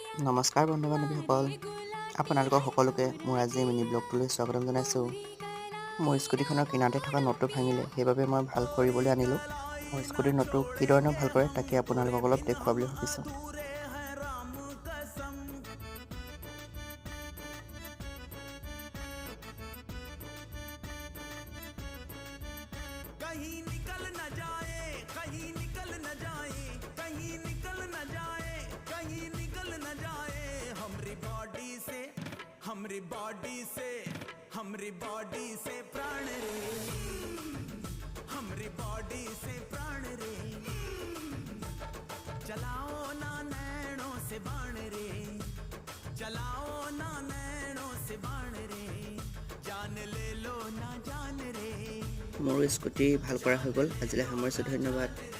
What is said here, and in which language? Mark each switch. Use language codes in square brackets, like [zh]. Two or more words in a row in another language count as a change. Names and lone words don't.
[as] নমস্কাৰ বন্ধু বান্ধৱীসকল, আপোনালোকৰ সকলোকে মোৰ আজি মিনি ব্লগটোলৈ স্বাগতম জনাইছোঁ। মোৰ স্কুটিখনৰ কিনাৰতে থকা নটটো ভাঙিলে, সেইবাবে মই ভাল কৰিবলৈ আনিলোঁ। মোৰ স্কুটিৰ নটটো কি ধৰণে ভাল কৰে তাকে আপোনালোকক অলপ দেখুৱাবলৈ ভাবিছোঁ। [bho] कहीं निकल न जाए, कहीं निकल न जाए, कहीं निकल न जाए, कहीं निकल न जाए हमरी बॉडी से, हमरी बॉडी से, हमरी बॉडी से प्राण रे, हमरी बॉडी से प्राण रे, चलाओ ना नैनों से बाण रे, चलाओ ना नैनों से बाण रे, जान ले लो ना जान रे। [as] মোৰ স্কুটি ভাল কৰা হৈ গ'ল। আজিলৈ সামৰিছোঁ, ধন্যবাদ।